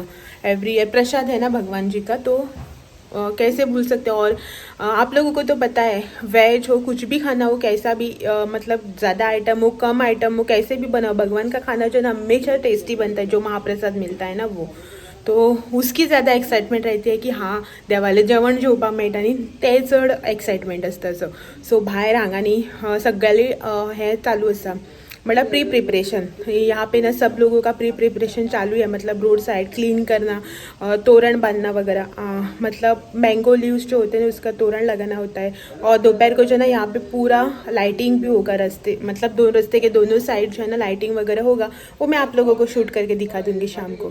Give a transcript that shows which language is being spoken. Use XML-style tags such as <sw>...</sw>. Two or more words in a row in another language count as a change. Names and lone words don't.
<en>every year</en> <hi>प्रसाद है ना भगवान जी का, तो कैसे भूल सकते हो। और आप लोगों को तो पता है वेज हो कुछ भी खाना हो, कैसा भी मतलब ज़्यादा आइटम हो कम आइटम हो, कैसे भी बनाओ, भगवान का खाना जो है ना हमेशा टेस्टी बनता है। जो महाप्रसाद मिलता है ना वो, तो उसकी ज़्यादा एक्साइटमेंट रहती है की हाँ</hi> <kok>देवाले जेवण जेवपाक मेळटा न्ही, ते चड एक्साइटमेंट आसता। सो भायर हांगानी सगळ्याली हे चालू आसा,</kok> <en>मतलब pre preparation.</en> <hi>यहाँ पे ना सब लोगों का</hi> <en>pre preparation</en> <hi>चालू है, मतलब</hi> <en>road side clean</en> <hi>करना, तोरण बांधना वगैरह, मतलब</hi> <en>mango leaves</en> <hi>जो होते हैं उसका तोरण लगाना होता है। और दोपहर को जो है ना यहाँ पे पूरा लाइटिंग भी होगा, रास्ते मतलब दो रास्ते के दोनों साइड जो है ना लाइटिंग वगैरह होगा, वो मैं आप लोगों को शूट करके दिखा दूंगी शाम को।</hi>